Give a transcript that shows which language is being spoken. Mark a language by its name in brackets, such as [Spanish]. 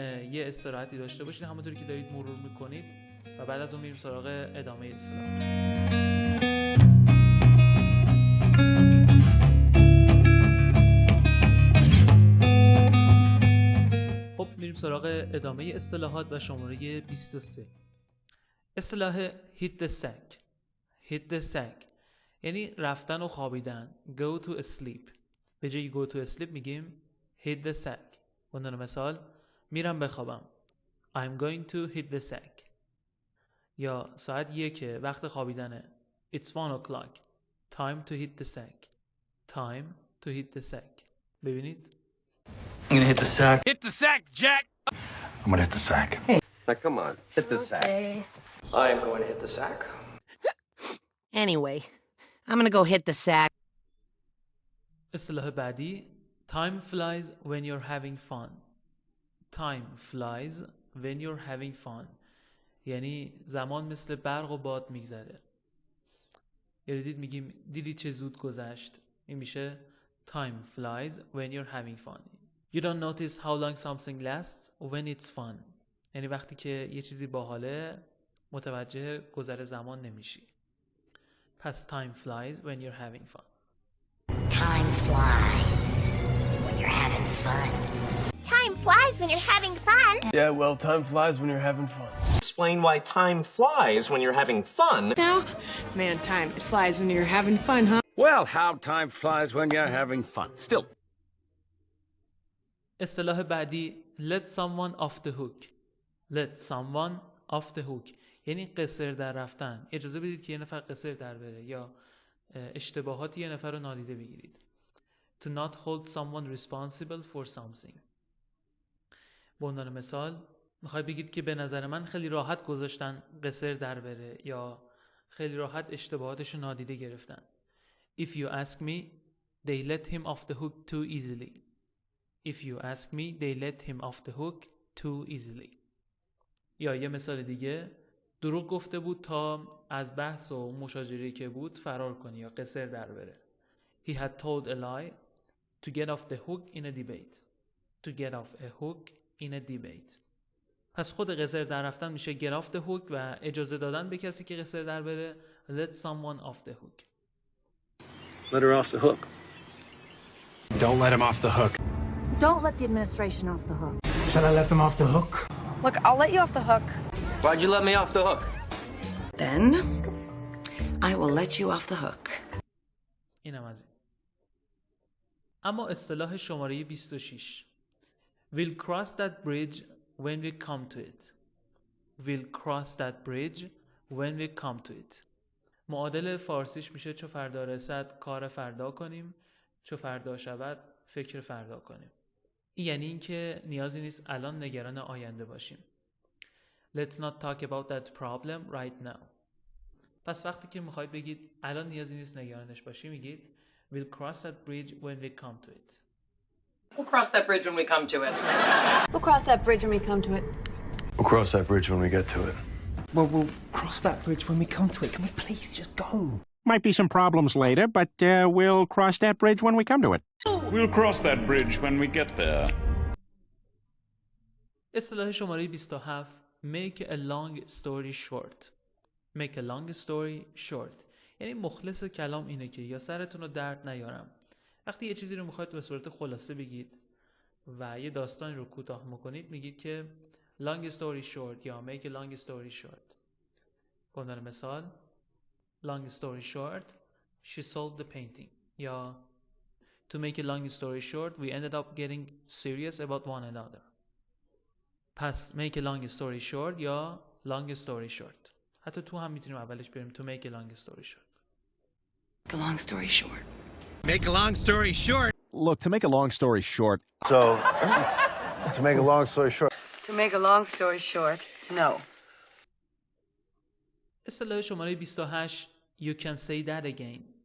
[Persian] یه استراحتی داشته باشید همونطوری که دارید مرور میکنید و بعد از اون میریم سراغ ادامه اصطلاح. خب میریم سراغ ادامه اصطلاحات و شماره 23. [English] اصطلاح hit the sack. hit the sack [Persian] یعنی رفتن و خوابیدن. [English] go to sleep. [Persian] به جای [English] go to sleep [Persian] میگیم [English] hit the sack. [Persian] عنوان مثال میرم بخوابم. [English] I'm going to hit the sack. [Persian] یا ساعت 1 وقت خوابیدنه. [English] It's 1 o'clock. Time to hit the sack. Time to hit the sack. [Persian] ببینید. [English] I'm gonna hit the sack. Hit the sack, Jack. I'm gonna hit the sack. Now come on, hit the sack. I am going to hit the sack. Anyway, I'm gonna go hit the sack. [Persian] اصطلاح بعدی [English] Time flies when you're having fun. Time flies when you're having fun. [Persian] یعنی زمان مثل برق و باد میگذره. یعنی میگیم دیدی چه زود گذشت. این میشه [English] Time flies when you're having fun. You don't notice how long something lasts when it's fun. [Persian] یعنی وقتی که یه چیزی باحاله متوجه گذر زمان نمیشی. پس [English] time flies when you're having fun. Time flies when you're having fun. Time flies when you're having fun. Yeah, well, time flies when you're having fun. Explain why time flies when you're having fun. Now, man, time flies when you're having fun, huh? Well, how time flies when you're having fun. Still. [Persian] اصطلاح بعدی [English] let someone off the hook. Let someone off the hook [Persian] یعنی قصر در رفتن. اجازه بدید که یه نفر قصر در بره یا اشتباهات یه نفر رو نادیده بگیرید. [English] To not hold someone responsible for something. [Persian] به عنوان مثال میخوای بگید که به نظر من خیلی راحت گذاشتن قصر در بره یا خیلی راحت اشتباهاتش رو نادیده گرفتن. [English] If you ask me, they let him off the hook too easily. If you ask me, they let him off the hook too easily. [Persian] یا یه مثال دیگه دروغ گفته بود تا از بحث و مشاجره که بود فرار کنی یا قصر در بره. [English] He had told a lie to get off the hook in a debate. To get off a hook in a debate. [Persian] پس خود قصر در رفتن میشه [English] get off the hook [Persian] و اجازه دادن به کسی که قصر در بره [English] let someone off the hook. Let her off the hook. Don't let him off the hook. Don't let the administration off the hook. Should I let them off the hook? Look, I'll let you off the hook. Why'd you let me off the hook? Then I will let you off the hook. [Persian] اینم از این. اما اصطلاح شماره 26. [English] We'll cross that bridge when we come to it. We'll cross that bridge when we come to it. [Persian] معادل فارسیش میشه چو فردا رسد کار فردا کنیم، چو فردا شود فکر فردا کنیم. این یعنی این که نیازی نیست الان نگران آینده باشیم. [English] Let's not talk about that problem right now. [Persian] پس وقتی که میخواید بگید الان نیازی نیست نگرانش باشی میگید [English] We'll cross that bridge when we come to it. We'll cross that bridge when we come to it. We'll cross that bridge when we come to it. We'll cross that bridge when we get to it. Well, we'll cross that bridge when we come to it. Can we please just go? Might be some problems later, but we'll cross that bridge when we come to it. We'll cross that bridge when we get there. [Persian] اصطلاح شماره 27 [English] Make a long story short. Make a long story short [Persian] یعنی مخلص کلام اینه که یا سرتون رو درد نیارم. وقتی یه چیزی رو میخواید به صورت خلاصه بگید و یه داستانی رو کوتاه میکنید میگید که [English] long story short [Persian] یا [English] make a long story short. [Persian] به عنوان مثال [English] long story short she sold the painting [Persian] یا [English] to make a long story short we ended up getting serious about one another. [Persian] پس [English] make a long story short [Persian] یا [English] long story short. [Persian] حتی تو هم میتونیم اولش بریم [English] to make a long story short. Make a long story short. Make a long story short. Look, to make a long story short. So, to make a long story short. To make a long story short, no. [Persian] اصطلاح شماره 28 [English] You can say that again.